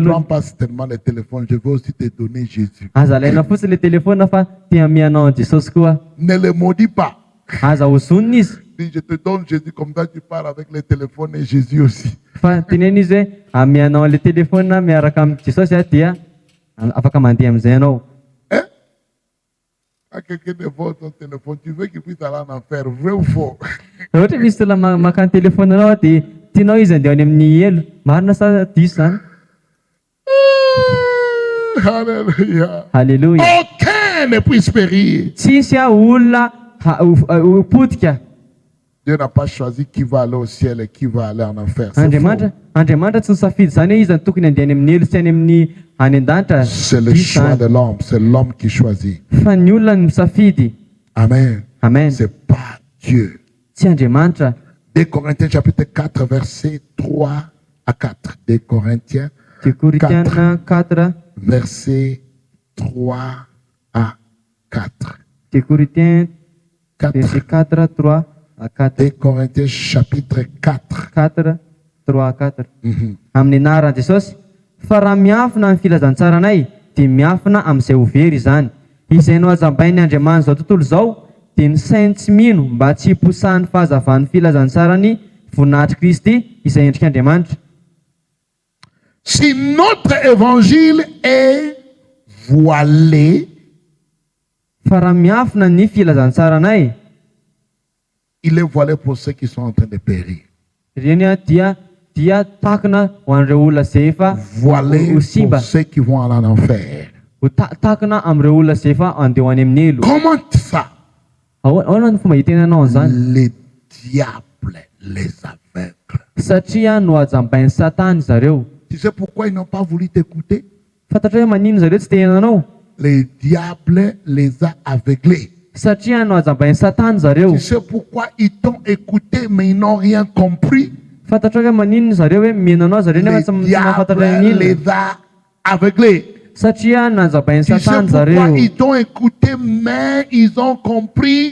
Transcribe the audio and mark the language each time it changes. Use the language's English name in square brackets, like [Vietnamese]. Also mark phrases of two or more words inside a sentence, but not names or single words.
[French] prends [Malagasy] aloha. [French] pas seulement le téléphone, je vais aussi te donner Jésus. [Malagasy] Aza alaina fotsiny le telefona fa te amianao an Jesosy koa. [French] Ne le maudis pas. [Malagasy] Aza hozonina izy. [French] Dis, je te donne Jésus, comme ça tu parles avec le téléphone et Jésus aussi. [Malagasy] Fa teneny izy hoe amianao le telefona miaraka amin'ny Jesosy dia afaka mandeha amin'izay ianao. Hein? [French] Quand quelqu'un te vole ton téléphone, tu veux qu'il puisse aller en enfer, vrai ou faux? [Malagasy] Raha ohatra misy olona maka ny telefonanao dia tianao izy andeha any amin'ny elo, marina sa diso zany? [French] Alléluia. [Malagasy] Halleluja. [French] Aucun ne puisse périr. [Malagasy] Tsisy olona potika. [French] Dieu n'a pas choisi qui va aller au ciel et qui va aller en enfer. C'est faux. [Malagasy] Andriamanitra tsy nisafidy zany hoe izy no tokony andeha any amin'ny elo sy any amin'ny any an-danitra. [French] C'est le [Malagasy] Diso [French] choix [Malagasy] zany. [French] de l'homme. C'est l'homme qui choisit. [Malagasy] Fa ny olona no misafidy. Amen. Amen. [French] C'est pas Dieu. [Malagasy] Tsy Andriamanitra. [French] 2 Corinthiens chapitre 4, versets 3 à 4. 2 Corinthiens, [Malagasy] Dia Korinthiana 4. [French] versets 3 à 4. [Malagasy] Dia Korinthiens 4. [French] verset 4, 3 à 4. 2 Corinthiens chapitre 4. 4, 3 à 4. Mhm. [Malagasy] Amin'ny anaran'i Jesosy, fa raha miafina ny filazantsaranay dia miafina amin'izay ho very izany. Izay no ajabain'ny Andriamanitra izao tontolo izao dia ny sainy tsy mino mba tsy hiposahan'ny fahazavan'ny filazantsarany voninahitry Kristy izay endrik'Andriamanitra. [French] Si notre évangile est voilé, [Malagasy] Fa raha miafina ny filazantsaranay, [French] il est voilé pour ceux qui sont en train de périr. [Malagasy] ireny dia takina ho an'ireo olona izay efa [French] Voilé [Malagasy] ho simba, [French] pour ceux qui vont aller en enfer. [Malagasy] ho takina amin'ireo olona izay efa andeha ho any amin'ny elo. [French] Comment ça? [Malagasy] Ahoana ny fomba hitenanao an'izany? [French] Le diable les aveugle. [Malagasy] Satria no ajabain'ny Satana zareo. [French] Tu sais pourquoi ils n'ont pas voulu t'écouter? [Malagasy] Fantatrao hoe manino zareo tsy te henanao? [French] Le diable les a aveuglés. [Malagasy] Satria no ajabain'ny Satana zareo. [French] Tu sais pourquoi ils t'ont écouté mais ils n'ont rien compris? [Malagasy] Fantatrao hoe manino zareo hoe mihenanao zareo nefa tsy [French] Le [Malagasy] mahafantatra [French] diable [Malagasy] ny inona. [French] les a aveuglés. [Malagasy] Satria no ajabain'ny [French] Tu sais [Malagasy] Satana [French] pourquoi [Malagasy] zareo. [French] ils t'ont écouté mais ils ont compris.